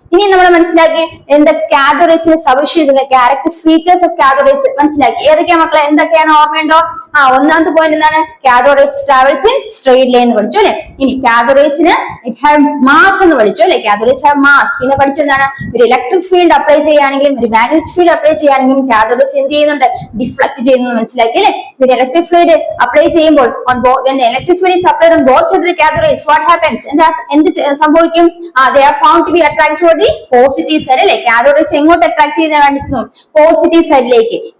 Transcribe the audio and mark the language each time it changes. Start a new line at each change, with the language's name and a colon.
Malayalam: ഇനി നമ്മൾ മനസ്സിലാക്കി എന്താ കാഥോഡ് റേസിന്റെ സവിശേഷതകൾ,
English: characteristic features of cathode rays
Malayalam: മനസ്സിലാക്കി. ഏതൊക്കെയാ മക്കളെ? എന്തൊക്കെയാണ് ഓർമ്മയുണ്ടോ? ഒന്നാമത്തെ പോയിന്റ് എന്താണ്?
English: cathode rays travels in straight line
Malayalam: എന്ന് പഠിച്ചു അല്ലെ? ഇനി കാഥോഡ് റേസിന്
English: it have mass
Malayalam: എന്ന് പഠിച്ചു അല്ലെ?
English: Cathode rays have mass.
Malayalam: പിന്നെ പഠിച്ചെന്താണ്? ഒരു ഇലക്ട്രിക് ഫീൽഡ് അപ്ലൈ ചെയ്യുകയാണെങ്കിലും ഒരു മാഗ്നറ്റിക് ഫീൽഡ് അപ്ലൈ ചെയ്യുകയാണെങ്കിലും കാഥോഡ് റേസ് എന്ത് ചെയ്യുന്നുണ്ട്? ഡിഫ്ലക്ട് ചെയ്യുന്നത് മനസ്സിലാക്കി അല്ലെ? പിന്നെ ഇലക്ട്രിക് ഫീൽഡ് അപ്ലൈ ചെയ്യുമ്പോൾ
English: Electric field is applied on both sides of the cathode rays, what happens?
Malayalam: എന്ത് സംഭവിക്കും?
English: they are found to be attracted toward the positive side അല്ലെ?
Malayalam: കാഥോഡ് റേസ് എങ്ങോട്ട് അട്രാക്ട് ചെയ്യുന്ന കാണിക്കുന്നു? പോസിറ്റീവ് സൈഡിലേക്ക്.